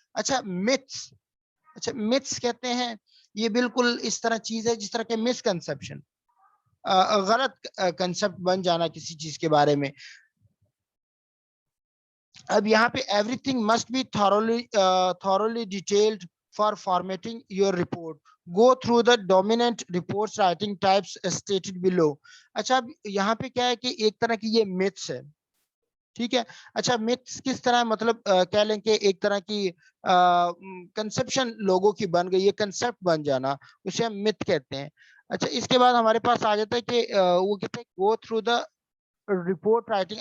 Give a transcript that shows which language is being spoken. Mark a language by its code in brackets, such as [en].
[ur] اچھا، متس، اچھا متس کہتے ہیں یہ بالکل اس طرح چیز ہے جس طرح کے مس کنسپشن، غلط کنسپٹ بن جانا کسی چیز کے بارے میں. اب یہاں پہ [en] Everything must be thoroughly detailed for formatting your report. Go through the dominant reports writing types stated below. [ur] اچھا، اب یہاں پہ کیا ہے کہ ایک طرح کی یہ myths ہے، ٹھیک ہے. اچھا، myths کس طرح مطلب کہہ لیں کہ ایک طرح کی کنسپشن لوگوں کی بن گئی ہے، کنسپٹ بن جانا، اسے ہم myth کہتے ہیں. اچھا، اس کے بعد ہمارے پاس آ جاتا ہے کہ وہ کہتے ہیں [en] go through the [ur] report writing.